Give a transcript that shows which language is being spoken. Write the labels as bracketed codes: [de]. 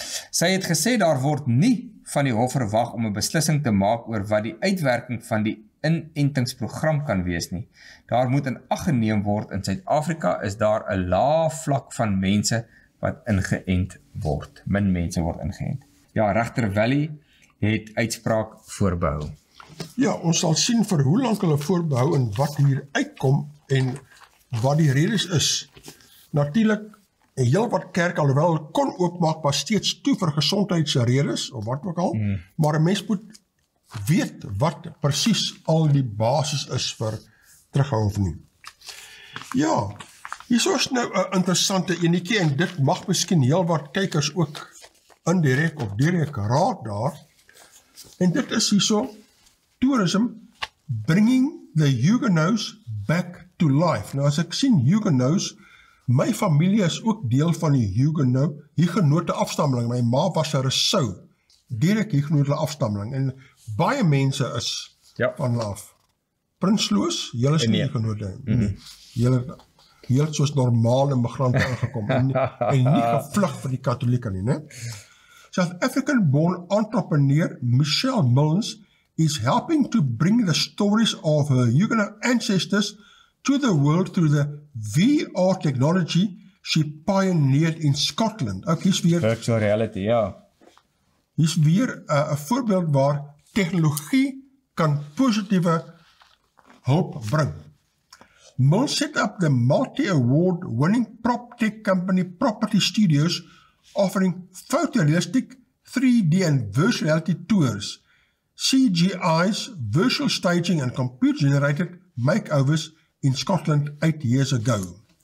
[af] Sy het gesê daar word nie van die hof verwag om 'n beslissing te maak oor wat die uitwerking van die inentingsprogram kan wees nie. Daar moet in ag geneem word, in Suid-Afrika is daar 'n lae vlak van mense wat ingeënt word. Min mense word ingeënt. Ja, regter Valley het uitspraak voorbehou. Ja, ons sal sien vir hoe lank hulle voorbehou en wat hier uitkom en wat die redes is. Natuurlik, en heel wat kerk alhoewel kon oopmaak, was steeds toe vir gesondheidsredes, of wat ook al, maar 'n mens moet weet wat presies al die basis is vir terughou of nie. Ja, Hier is nou 'n interessante enetjie en dit mag miskien heel wat kykers ook indirek of direk raak daar. En dit is hierso tourism bringing the Huguenots back to life. Nou as ek sien Huguenots, my familie is ook deel van die Hugenote afstammeling. My ma was 'n Rousseau, direk Hugenote afstammeling en baie mense is van af. Prinsloo, julle is nie Hugenote nie. Julle heel soos normale migrante aangekom en nie gevlug vir die Katolieke nie, né? [en] South African-born entrepreneur Michelle Milnes is helping to bring the stories of her Huguenot ancestors to the world through the VR technology she pioneered in Scotland. [af] Ook hier's weer virtual reality, ja. Hier's weer 'n voorbeeld waar tegnologie kan positiewe hulp bring. [en] Milnes set up the multi-award winning prop tech company Property Studios, offering photorealistic 3D and virtual reality tours, CGI's, virtual staging and computer-generated makeovers in Scotland 8 years ago.